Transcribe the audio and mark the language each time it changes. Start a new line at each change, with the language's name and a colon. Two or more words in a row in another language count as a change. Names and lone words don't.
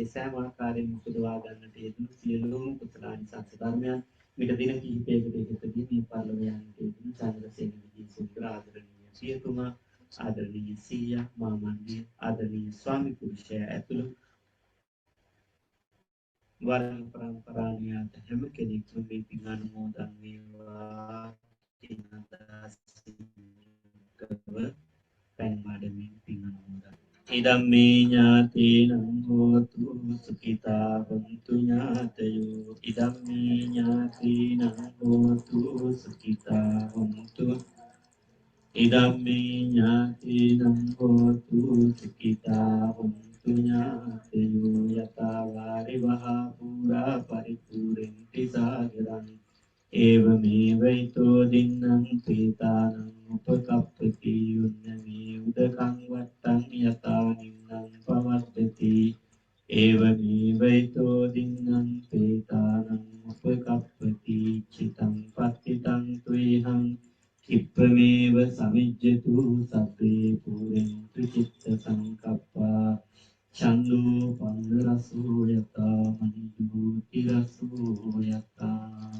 Sinhala: සෑම ආකාරයෙන් උපදවා ගන්නට යෙදුණු සියලුම කුසලානිසංස ධර්මයන් මෙට දින කිහිපයකට ඉහතදී මේ පරිලෝක යන්නට යෙදුණු චන්ද්‍රසේන විජේසුන්දර ආදරණීය සියතුමා ආදරණීය සීයා මාමන්ගේ ආදරණීය ස්වාමි පුරුෂයා ඇතුළු වර්ණ පරම්පරාණියන්ට හැම කෙනෙක්ම මේ පින් අනුමෝදන් වේවා කියන අදහසින්ව පැන් මාඩමින් පින් අනුමෝදන්
Pali: ඉදම්මේ ඥාතේනං හෝතු සුඛිතා හොන්තු ඥාතයෝ ඉදම්මේ ඥාතේනං හෝතු සුඛිතා හොන්තු ඉදම්මේ ඥාතේනං හෝතු සුඛිතා හොන්තු ඥාතයෝ යතා වාරි වහා පුරා පරිපූර්ණති සාගරං ඒවමේවයිතෝ දින්නම් පීතානං උපකප්පති යුන්නමේ උදකං වත්තං යතා නින්නං පවත්තති ඒවමේවයිතෝ දින්නම් පීතානං උපකප්පති චිතං පත්තිතං ත්වේහං කිප්පමේව සමිජ්ජතු සබ්බේ පුරෙන්තු චිත්ත සංකප්පා චන්දෝ පන්න රසෝ යතා මනියෝති රසෝ යතා